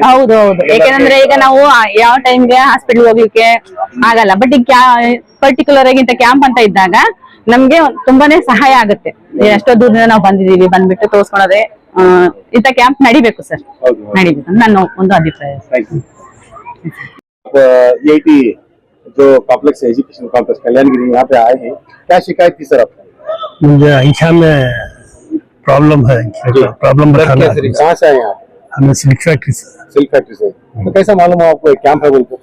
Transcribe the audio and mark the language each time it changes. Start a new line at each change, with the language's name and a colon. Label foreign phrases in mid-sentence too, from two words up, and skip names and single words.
Kannada: ಹೌದು ಹೌದು, ಯಾಕೆಂದ್ರೆ ಈಗ ನಾವು ಯಾವ ಟೈಮ್ಗೆ ಹಾಸ್ಪಿಟಲ್ ಹೋಗ್ಲಿಕ್ಕೆ ಆಗಲ್ಲ. ಬಟ್ ಈಗ ಪರ್ಟಿಕ್ಯುಲರ್ ಆಗಿ ಇಂತ ಕ್ಯಾಂಪ್ ಅಂತ ಇದ್ದಾಗ ನಮ್ಗೆ ತುಂಬಾನೇ ಸಹಾಯ ಆಗುತ್ತೆ. ಎಷ್ಟೋ ದೂರದಿಂದ ನಾವು ಬಂದಿದೀವಿ, ಬಂದ್ಬಿಟ್ಟು ತೋರ್ಸ್ಕೊಳ್ಳೋದೆ ಇಂತ ಕ್ಯಾಂಪ್ ನಡಿಬೇಕು ಸರ್, ನಡಿಬೇಕು ನನ್ನ ಒಂದು ಅಭಿಪ್ರಾಯ.
Hindi: EIT जो
English: complex education complex
Hindi: कल्याणगिरी यहाँ पे आए हैं, क्या शिकायत थी सर आपको? मुझे आँखों में प्रॉब्लम है, प्रॉब्लम बताना है। कहाँ से आए आप? हमें सिल्क फैक्ट्री से। सिल्क फैक्ट्री से। तो कैसा मालूम है आपको कैंप है बोलते?